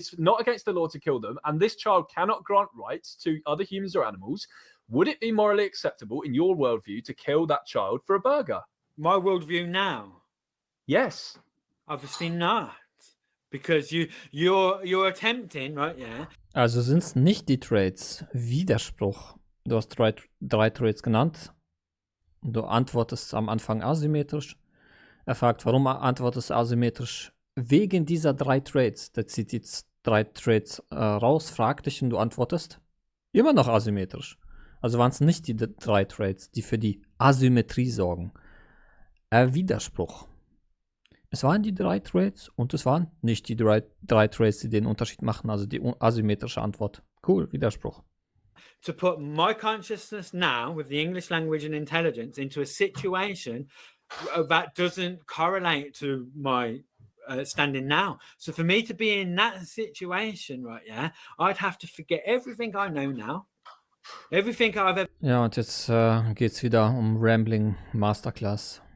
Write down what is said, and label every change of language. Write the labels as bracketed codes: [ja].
[en] It's not against the law to kill them, and this child cannot grant rights to other humans or animals. Would it be morally acceptable in your worldview to kill that child for a burger? My worldview now. Yes. Obviously not. Because you're attempting, right? Yeah. [de] Also sind es nicht die Traits. Widerspruch. Du hast drei Traits genannt. Du antwortest am Anfang asymmetrisch. Er fragt, warum antwortest du asymmetrisch? Wegen dieser 3 Traits. Der zieht jetzt 3 Traits raus, fragt dich und du antwortest immer noch asymmetrisch. Also waren es nicht die 3 Traits, die für die Asymmetrie sorgen. Widerspruch. Es waren die 3 Traits und es waren nicht die 3 Traits, die den Unterschied machen, also die asymmetrische Antwort. Cool, Widerspruch. [en] To put my consciousness now with the English language and intelligence into a situation that doesn't correlate to my standing now. So for me to be in that situation, right, yeah, I'd have to forget everything I know now. Everything I've ever [de] Ja, und jetzt geht's wieder um Rambling Masterclass.